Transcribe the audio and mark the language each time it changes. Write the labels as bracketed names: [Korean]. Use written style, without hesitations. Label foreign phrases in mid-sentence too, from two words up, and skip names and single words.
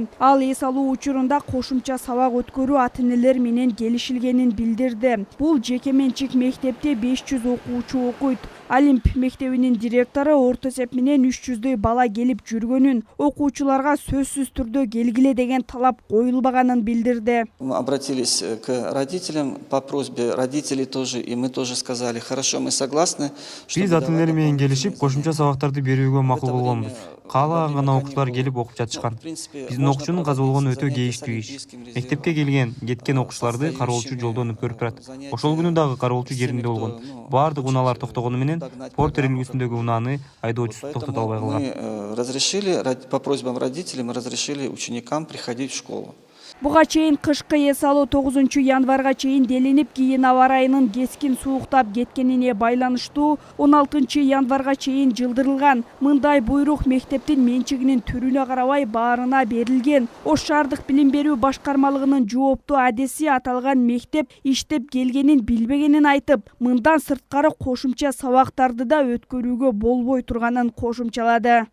[Kyrgyz] Ал эс алуу учурунда кошумча сабак өткөрүү ата-энелер менен келишилгенин билдирди. Бул жеке менчик мектепте 500 окуучу окуйт. Олимп мектебинин директору орто эсеп менен 300дөй бала келип жүргөнүн, окуучуларга сөзсүз түрдө келгиле деген талап коюлбаганын билдирди. [Russian] Мы обратились к родителям по просьбе родителей тоже, и мы тоже сказали, хорошо, мы согласны. [Kyrgyz] Биз ата-энелер менен келишип, кошумча сабактарды берүүгө макул болгонбуз. Каалаган гана окуучулар келип окуп жатышкан. Биздин окуучунун каза болгону өтө кейиштүү иш. Мектепке кеткен окуучуларды кароолчу жолдон өткөрүп турат. Ошол күнү дагы кароолчу жеринде болгон. Баардык унаалар токтогону менен Портер үлгүсүндөгү унааны айдоочусу токтото албай калган. [Russian] Мы разрешили, по просьбам родителей, мы разрешили ученикам приходить в школу. [Kyrgyz] Буга чейин кышкы эс алуу 9 январга чейин делинип, кийин аба райынын кескин сууктап кеткенине байланыштуу 16 январга чейин жылдырылган. Мындай буйрук мектептин менчигинин түрүнө карабай баарына берилген. Ош шаардык билим берүү башкармалыгынын жооптуу адеси аталган мектеп иштеп келгенин билбегенин айтып, мындан сырткары кошумча сабактарды да өткөрүүгө болбой турганын кошумчалады.